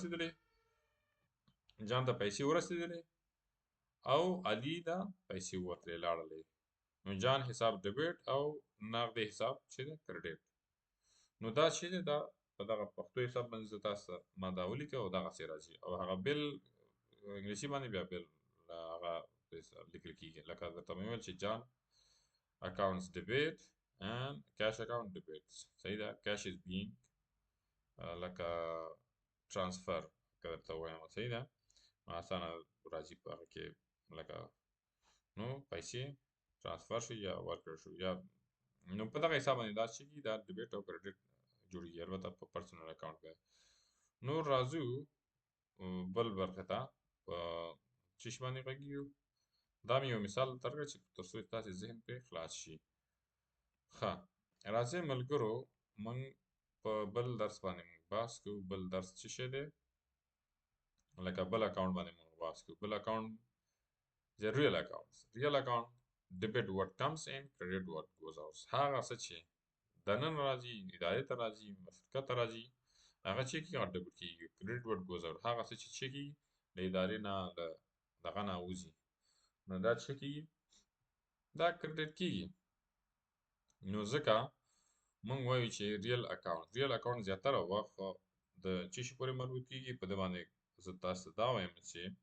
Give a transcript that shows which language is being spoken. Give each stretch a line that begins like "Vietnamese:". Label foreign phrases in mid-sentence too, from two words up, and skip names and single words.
Pashto: ورسېدلې او علي ته پیسې وتلې لاړلې نو جان حساب ډیبټ او نغدې حساب چې دی کریډټ نو دا چې دی دا په دغه پښتو حساب باندې زه تاسو ته ما دا ولیکه او دغسې راځي او هغه بل انګلیسي باندې بیا بل هغه لیکل کېږي لکه درته مې ویل چې جان
English: accounts debit and cash account debit
Pashto: صحیح ده
English: cash is being
Pashto: لکه transfer که درته ووایم صحیح ده اسانه راځي په هغه کې لکه نو پیسې ترانسفر شو یا ورکړل شو یا نو په دغه حساب باندې دا چې دا ډیبټ او کریډټ جوړېږي البته په
English: personal account
Pashto: کې نور راځو بل برخې ته په څه شي باندې غږیږو دا مې یو مثال درکړه چې تر څو ستاسې ذهن پرې خلاص شي ښه راځئ ملګرو موږ په بل درس باندې موږ بحث کوو بل درس څه شی دی لکه بل اکاونټ باندې موږ بحث کوو بل اکاونټ
English: the real account debit what comes in credit what goes out
Pashto: هغه څه چې دننه راځي ادارې ته راځي شرکت ته راځي هغه چې کېږي هغه ډیبټ کېږي
English: credit what goes out
Pashto: هغه څه چې کېږي له ادارې نه له دغه نه وځي نو دا څه کېږي دا کریډټ کېږي نو ځکه موږ وایو چې
English: real account
Pashto: زیاتره وخت د څه شي پورې مربوط کېږي په دې باندې زه تاسو ته دا وایم چې